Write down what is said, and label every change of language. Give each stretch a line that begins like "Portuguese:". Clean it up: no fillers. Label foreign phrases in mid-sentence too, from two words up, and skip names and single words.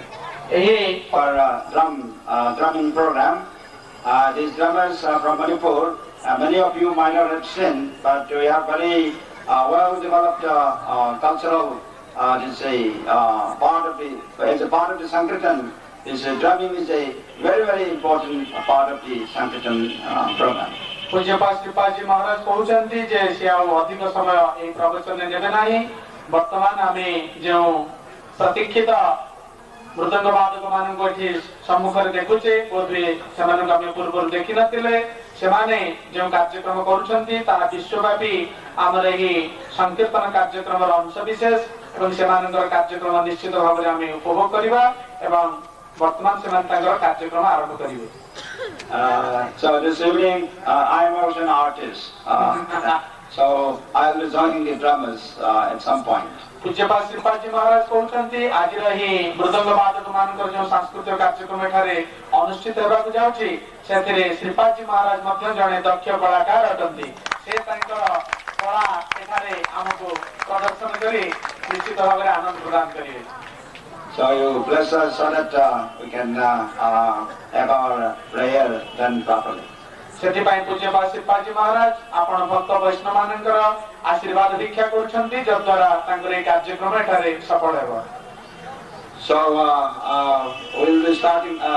English: For drumming program, these drummers are from Manipur. Many of you might not have seen, but we have very well-developed cultural part of the Sankirtan. Drumming is a very important part of the Sankirtan program.
Odia: ପୂଜ୍ୟପାଦ ଶ୍ରୀପାଦଜୀ ମହାରାଜ କହୁଛନ୍ତି ଯେ ସେ ଆଉ ଅଧିକ ସମୟ ଏହି ପ୍ରବଚନରେ ନେବେ ନାହିଁ। ବର୍ତ୍ତମାନ ଆମେ ଯେଉଁ ପ୍ରତୀକ୍ଷିତ ମୃଦଙ୍ଗ ବାଦକ ମାନଙ୍କୁ ଏଠି ସମ୍ମୁଖରେ ଦେଖୁଛେ, ବୋଧହୁଏ ସେମାନଙ୍କୁ ଆମେ ପୂର୍ବରୁ ଦେଖିନଥିଲେ। ସେମାନେ ଯେଉଁ କାର୍ଯ୍ୟକ୍ରମ କରୁଛନ୍ତି ତାହା ବିଶ୍ୱବ୍ୟାପୀ ଆମର ଏହି ସଂକୀର୍ତ୍ତନ କାର୍ଯ୍ୟକ୍ରମର ଅଂଶବିଶେଷ ଏବଂ ସେମାନଙ୍କର କାର୍ଯ୍ୟକ୍ରମ ନିଶ୍ଚିତ ଭାବରେ ଆମେ ଉପଭୋଗ କରିବା ଏବଂ ବର୍ତ୍ତମାନ ସେମାନେ ତାଙ୍କର କାର୍ଯ୍ୟକ୍ରମ ଆରମ୍ଭ କରିବେ।
English: So this evening, I am also an artist, so I will be joining the drummers at some point.
Odia: ପୂଜ୍ୟପାଦ ଶ୍ରୀପାଦଜୀ ମହାରାଜ କହୁଛନ୍ତି ଆଜିର ଏହି ମୃଦଙ୍ଗ ବାଦକ ମାନଙ୍କର ଯେଉଁ ସାଂସ୍କୃତିକ କାର୍ଯ୍ୟକ୍ରମ ଏଠାରେ ଅନୁଷ୍ଠିତ ହେବାକୁ ଯାଉଛି ସେଥିରେ ଶ୍ରୀପାଦଜୀ ମହାରାଜ ମଧ୍ୟ ଜଣେ ଦକ୍ଷ କଳାକାର ଅଟନ୍ତି। ସେ ତାଙ୍କର କଳା ଏଠାରେ ଆମକୁ ପ୍ରଦର୍ଶନ କରି ନିଶ୍ଚିତ ଭାବରେ ଆନନ୍ଦ ପ୍ରଦାନ କରିବେ।
English: So you bless us so that we can have our prayer done properly.
Odia: ସେଥିପାଇଁ ପୂଜ୍ୟପାଦ ଶ୍ରୀପାଦଜୀ ମହାରାଜ ଆପଣ ଭକ୍ତ ବୈଷ୍ଣବ ମାନଙ୍କର ଆଶୀର୍ବାଦ ଭିକ୍ଷା କରୁଛନ୍ତି ଯଦ୍ୱାରା ତାଙ୍କର ଏହି କାର୍ଯ୍ୟକ୍ରମ ଏଠାରେ ସଫଳ ହେବ।
English: So we will be starting